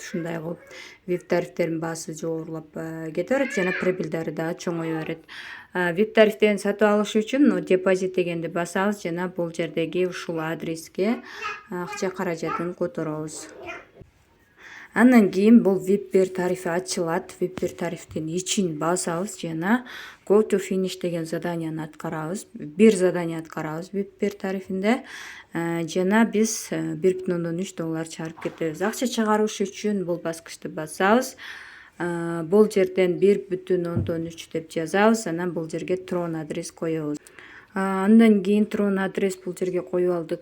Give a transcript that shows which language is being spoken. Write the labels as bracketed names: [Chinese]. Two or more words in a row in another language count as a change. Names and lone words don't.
[Kyrgyz] Ушундай кылып VIP тарифтерин баасы жогорулап кете берет жана прибылдары дагы чоңое берет. VIP тарифтерин сатып алыш үчүн депозит дегенди басабыз жана бул жердеги ушул адреске акча каражатын которобуз. Андан кийин бул VIP тарифи ачылат. VIP тарифтин ичин басабыз жана [English] go to finish [Kyrgyz] деген заданияны аткарабыз. Бир задания аткарабыз VIP тарифинде жана биз $1,3 чыгарып кетебиз. Акча чыгарыш үчүн бул баскычты басабыз. Бул жерден 1,3 деп жазабыз. Анан бул жерге Tron адрес коебуз. Андан кийин Tron адрес бул жерге коюп алдык.